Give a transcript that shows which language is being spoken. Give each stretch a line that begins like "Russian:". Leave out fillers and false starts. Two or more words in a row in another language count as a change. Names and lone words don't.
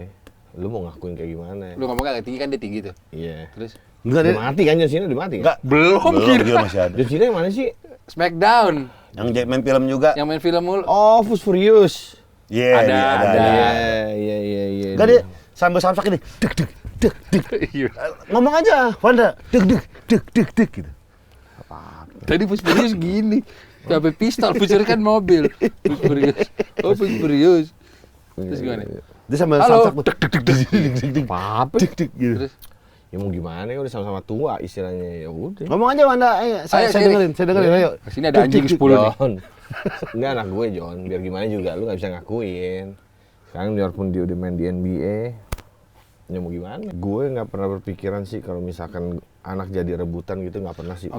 Indonesian: Lu mau ngakuin kayak gimana? Lu ngomong agak tinggi kan, dia tinggi tuh. Iya. Terus? Enggak Udah mati kan John Cena, udah mati kan? Enggak. Belum, Dia masih ada. John Cena yang mana sih? Smackdown, Yang main film juga. yang main film mulu. Oh, Fast Furious. Iya, Ada, dia ada. Iya. Enggak dia sambil samsak ini. Dek dek dek dek. Iya. Ngomong aja, Wanda. Dek dek dek dek dek gitu. Tadi Fast Furious gini. Sampai pistol, Furious kan mobil. Fast Furious. Oh, Fast Furious. Terus gimana? Dia sambil Halo. samsak dek dek dek dek dek dek dek. Apa? Dek dek gitu. Terus? Ya mau gimana ya udah sama-sama tua istilahnya. Ya udah. Ngomong aja Wanda, ayo saya sini. dengerin, ayo. Sini ada anjing 10 nih. John. Enggak anak gue John, biar gimana juga lu nggak bisa ngakuin. Sekarang biarpun dia udah main di NBA, ya mau gimana? Gue nggak pernah berpikiran sih kalau misalkan anak jadi rebutan gitu, nggak pernah sih.